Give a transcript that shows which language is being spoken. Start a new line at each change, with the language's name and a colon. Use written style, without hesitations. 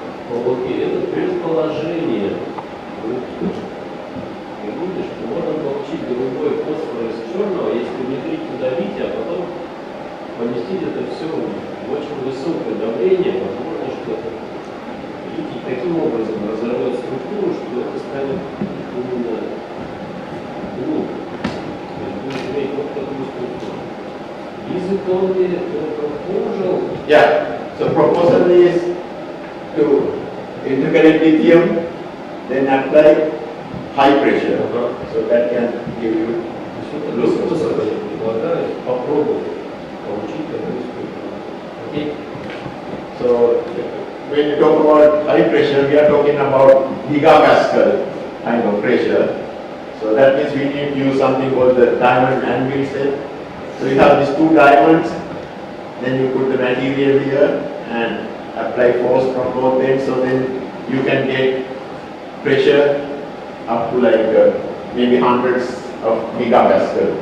Russian: Окей, это предположение группы, что можно получить голубой фосфор из черного, если внедрить туда литий, а потом поместить это все в очень высокое давление. Возможно, что литий таким образом разорвет структуру, что это станет именно блу. То есть будет иметь вот такую структуру.
English: Is it only a proposal? Yeah, so proposal is to integrate lithium, then apply high pressure. So that can give you blue phosphorus.
Russian: Предлагаю попробовать получить такую структуру.
English: Okay. So when you talk about high pressure, we are talking about gigapascal kind of pressure. So that means we need to use something called the diamond anvil set. So you have these two diamonds, then you put the material here and apply force from both ends, so then you can get pressure up to like maybe hundreds of gigapascal.